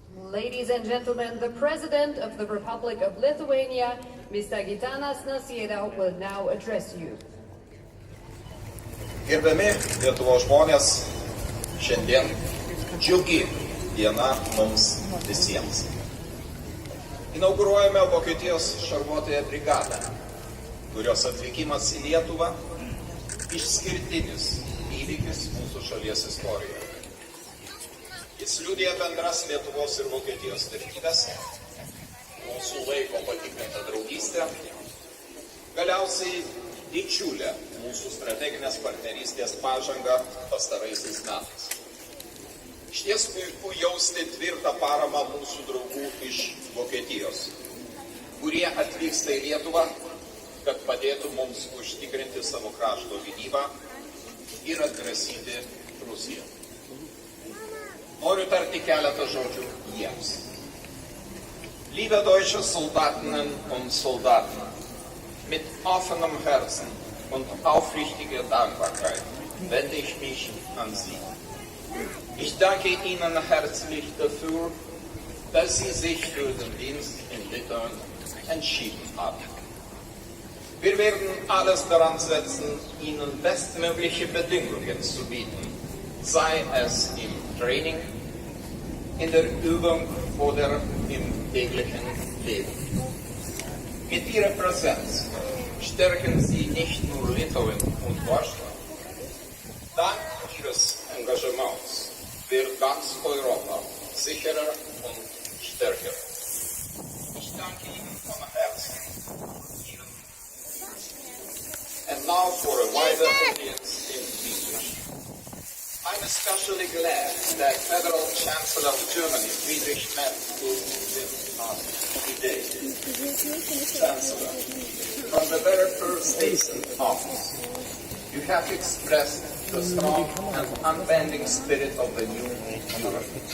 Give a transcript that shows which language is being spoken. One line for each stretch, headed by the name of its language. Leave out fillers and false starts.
English: Ladies and gentlemen, the President of the Republic of Lithuania, Mr. Gitanu Nausėda, will now address you.
Lithuanian: Gerbiami Lietuvos žmonės, šiandien džiugi diena mums visiems. Inauguruojame Vokietijos šarvuotąją brigadą, kurios atvykimas į Lietuvą išskirtinis įvykis mūsų šalies istorijoje. Jis liudija bendras Lietuvos ir Vokietijos vertybės, mūsų laiko patikrintą draugystę, galiausiai didžiulę mūsų strateginės partnerystės pažangą pastaraisiais metais. Išties puiku jausti tvirtą paramą mūsų draugų iš Vokietijos, kurie atvyksta į Lietuvą, kad padėtų mums užtikrinti savo krašto gynybą ir atgrasyti Rusiją. Noriu tarti keletą žodžių jiems.
German: Liebe deutsche Soldatinnen und Soldaten, mit offenem Herzen und aufrichtiger Dankbarkeit wende ich mich an Sie. Ich danke Ihnen herzlich dafür, dass Sie sich für den Dienst in Litauen entschieden haben. Wir werden alles daran setzen, Ihnen bestmögliche Bedingungen zu bieten, sei es im Training, in der Übung oder im täglichen Leben. Mit Ihrer Präsenz stärken Sie nicht nur Litauen und Deutschland. Dank Ihres Engagements wird ganz Europa sicherer und stärker. Ich danke Ihnen von Herzen.
English: And now for a wider audience in English. I'm especially glad that Federal Chancellor of Germany, Friedrichas Merzas, will visit us today. Chancellor, from the very first days in office, you have expressed the strong and unbending spirit of the new Europe.